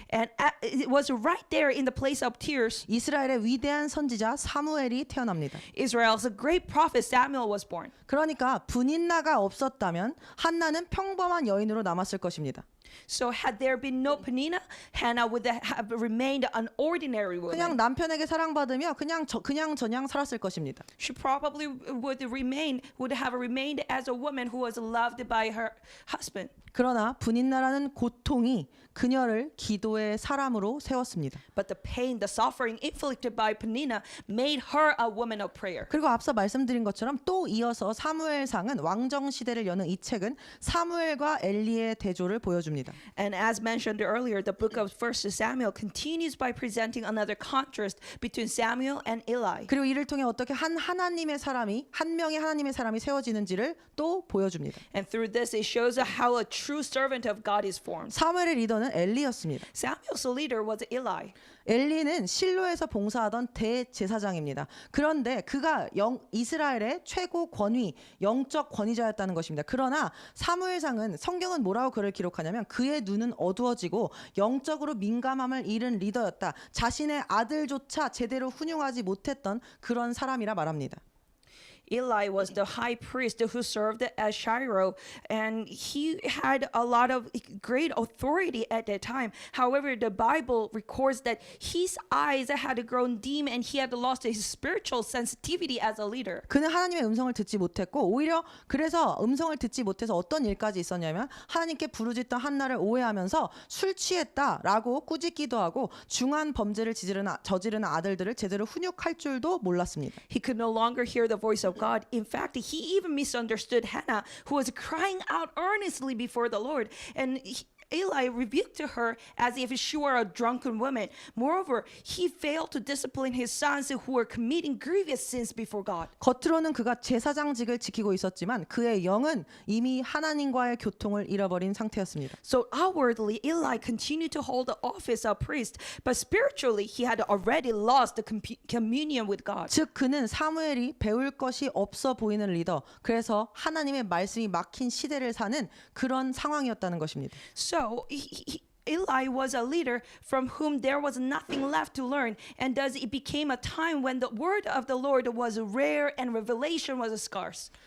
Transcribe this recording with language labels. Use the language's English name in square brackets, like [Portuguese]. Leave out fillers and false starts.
[English] And it was right there in the place of tears, [Korean] 이스라엘의 위대한 선지자 사무엘이 태어납니다. [English] Israel's great prophet Samuel was born. [Korean] 그러니까 분인나가 없었다면 한나는 평범한 여인으로 남았을 것입니다. [English] So had there been no Penina, Hannah would have remained an ordinary [Korean] 그냥 [English] woman. [Korean] 남편에게 사랑받으며 그냥 저냥 살았을 것입니다. [English] She probably would have remained as a woman who was loved by her husband. [Korean] 그러나 분인나라는 고통이 그녀를 기도의 사람으로 세웠습니다. [English] But the pain, the suffering inflicted by Penina made her a woman of prayer. [Korean] 그리고 앞서 말씀드린 것처럼 또 이어서 사무엘상은 왕정 시대를 여는 이 책은 사무엘과 엘리의 대조를 보여줍니다. [English] And as mentioned earlier, the book of 1 Samuel continues by presenting another contrast between Samuel and Eli. [Korean] 그리고 이를 통해 어떻게 한 명의 하나님의 사람이 세워지는지를 또 보여줍니다. [English] And through this, it shows how a true servant of God is formed. [Korean] 사무엘의 리더는 엘리였습니다. [English] Samuel's leader was Eli. [Korean] 엘리는 실로에서 봉사하던 대제사장입니다. 그런데 그가 이스라엘의 최고 권위, 영적 권위자였다는 것입니다. 그러나 사무엘상은 성경은 뭐라고 그를 기록하냐면 그의 눈은 어두워지고 영적으로 민감함을 잃은 리더였다. 자신의 아들조차 제대로 훈용하지 못했던 그런 사람이라 말합니다. [English] Eli was the high priest who served as Shiloh, and he had a lot of great authority at that time. However, the Bible records that his eyes had grown dim and he had lost his spiritual sensitivity as a leader. [Korean] 그는 하나님의 음성을 듣지 못했고 오히려 그래서 음성을 듣지 못해서 어떤 일까지 있었냐면 하나님께 부르짖던 한나를 오해하면서 술 취했다라고 꾸짖기도 하고 중한 범죄를 저지르는 아들들을 제대로 훈육할 줄도 몰랐습니다. [English] He could no longer hear the voice of God. In fact, he even misunderstood Hannah, who was crying out earnestly before the Lord. And Eli rebuked her as if she were a drunken woman. Moreover, he failed to discipline his sons who were committing grievous sins before God. [Korean] 겉으로는 그가 제사장직을 지키고 있었지만 그의 영은 이미 하나님과의 교통을 잃어버린 상태였습니다. [English] So outwardly, Eli continued to hold the office of priest, but spiritually, he had already lost the communion with God. [Korean] 즉 그는 사무엘이 배울 것이 없어 보이는 리더, 그래서 하나님의 말씀이 막힌 시대를 사는 그런 상황이었다는 것입니다. [English] So Eli was a leader from whom there was nothing left to learn, and thus it became a time when the word of the Lord was rare and revelation was scarce.